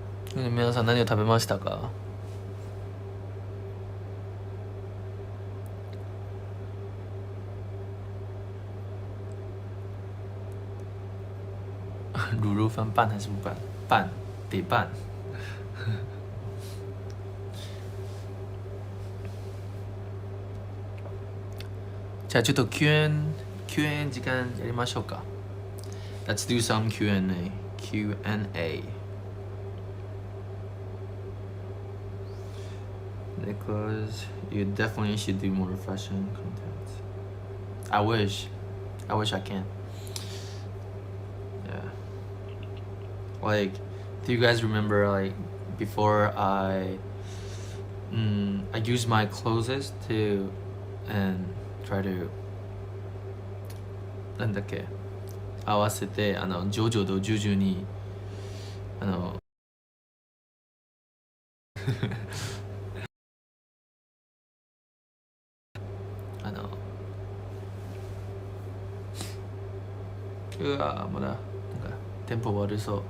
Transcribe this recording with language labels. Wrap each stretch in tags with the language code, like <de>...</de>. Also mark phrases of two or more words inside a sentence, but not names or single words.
<ja>皆さん何を食べましたか？</ja> <zh>卤肉饭拌还是不拌？拌，得拌。</zh> <ja>じゃあちょっと Q&A 時間やりましょうか。</ja> <en>Let's do some Q&A. Q&A. Nicholas, you definitely should do more fashion content. I wish I can. Yeah. Like, do you guys remember like before I use my clothes to and try to</en> <ja>なんだっけ合わせてジョジョとジュジュにうわまだなんかテンポ悪そう。</ja>